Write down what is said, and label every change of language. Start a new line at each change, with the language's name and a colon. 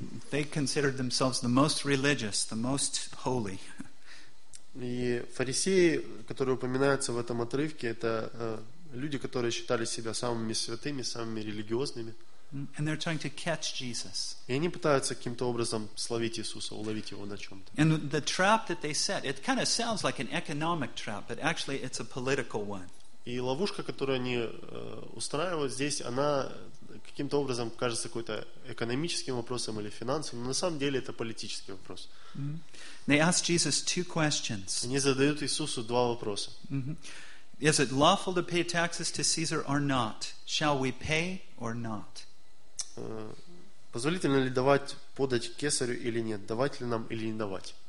English: They considered themselves the most religious, the most holy.
Russian: И фарисеи, которые упоминаются в этом отрывке, это люди, которые считали себя самыми святыми, самыми религиозными.
English: And they're trying to catch Jesus.
Russian: И они пытаются каким-то образом словить Иисуса, уловить его на чем-то.
English: And the trap that they set, it kind of sounds like an economic trap, but actually it's a political one.
Russian: И ловушка, которую они устраивают здесь, она каким-то образом кажется какой-то экономическим вопросом или финансовым, но на самом деле это политический вопрос.
English: Mm-hmm. They ask Jesus two questions.
Russian: Они задают Иисусу два вопроса. Mm-hmm.
English: Is it lawful to pay taxes to Caesar or not? Shall we pay or not?
Russian: Позволительно ли давать подать кесарю или нет? Давать ли нам или не давать?